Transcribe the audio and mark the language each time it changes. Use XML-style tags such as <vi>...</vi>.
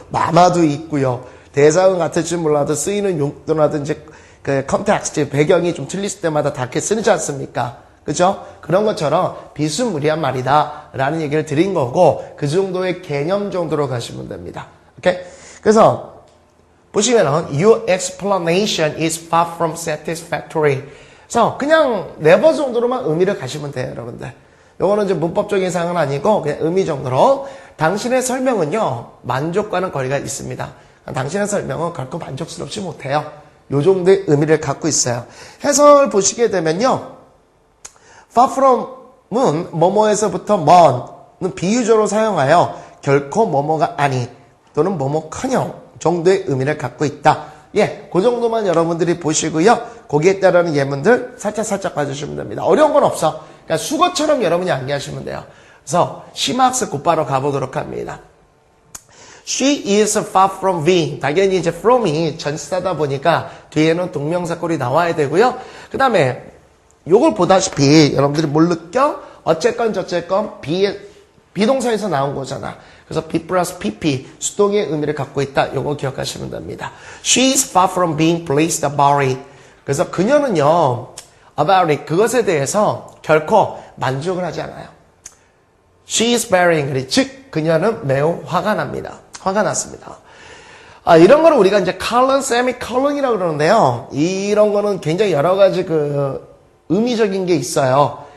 <ko>마마도 있고요. 대사관 같을지 몰라도 쓰이는 용도라든지 그 컨텍스트, 배경이 좀 틀릴 때마다 다 이렇게 쓰지 않습니까? 그죠? 그런 것처럼 비스무리한 말이다 라는 얘기를 드린 거고 그 정도의 개념 정도로 가시면 됩니다. 오케이? 그래서 보시면은</ko> <en>your explanation is far from satisfactory.</en> <ko>그래서 그냥 네버 정도로만 의미를 가시면 돼요, 여러분들. 요거는 이제 문법적인 사항은 아니고 그냥 의미 정도로 당신의 설명은요 만족과는 거리가 있습니다. 당신의 설명은 결코 만족스럽지 못해요. 요 정도의 의미를 갖고 있어요. 해설 보시게 되면요 far from은 뭐뭐에서부터 먼은 비유적으로 사용하여 결코 뭐뭐가 아니 또는 뭐뭐커녕 정도의 의미를 갖고 있다. 예, 그 정도만 여러분들이 보시고요. 거기에 따르는 예문들 살짝 봐주시면 됩니다. 어려운 건 없어. 그러니까 수거처럼 여러분이 암기하시면 돼요. 그래서 시막스 곧바로 가보도록 합니다.</ko> <en>She is far from being.</en> <ko>당연히 이제 from이 전치사다 보니까 뒤에는 동명사 꼴이 나와야 되고요. 그 다음에 요걸 보다시피 여러분들이 뭘 느껴? 어쨌건 저쨌건 비동사에서 나온 거잖아. 그래서 be 플러스 pp 수동의 의미를 갖고 있다. 요거 기억하시면 됩니다.</ko> <en>She is far from being pleased about it.</en> <ko>그래서 그녀는요 about it 그것에 대해서 결코 만족을 하지 않아요.</ko> <en>She is very angry.</en> <ko>즉 그녀는 매우 화가 납니다. 화가 났습니다. 이런 거를 우리가 이제 colon, semicolon이라고 그러는데요. 이런 거는 굉장히 여러 가지 그 의미적인 게 있어요.</ko>